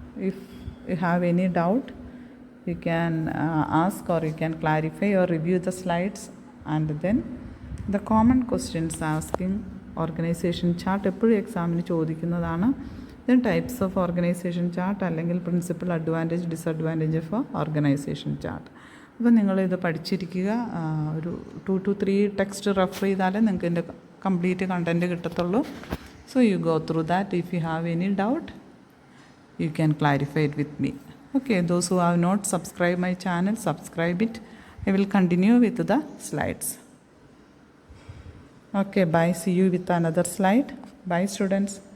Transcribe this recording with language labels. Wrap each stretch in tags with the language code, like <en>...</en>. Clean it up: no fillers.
<en>If you have any doubt you can ask or you can clarify or review the slides. And then the common questions asking organization chart</en> <ml>എപ്പോഴും എക്സാമിന് ചോദിക്കുന്നതാണ്.</ml> <en>Then types of organisation chart അല്ലെങ്കിൽ principal advantage disadvantage of organisation chart.</en> <ml>അപ്പോൾ നിങ്ങളിത് പഠിച്ചിരിക്കുക. ഒരു 2 to 3 text refer ചെയ്താലേ നിങ്ങൾക്ക് ഇതിൻ്റെ കംപ്ലീറ്റ് കണ്ടൻറ്റ് കിട്ടത്തുള്ളൂ.</ml> <en>So you go through that. If you have any doubt you can clarify it with me. Okay, those who have not subscribed my channel, subscribe it. I will continue with the slides. Okay, bye. See you with another slide. Bye students.</en>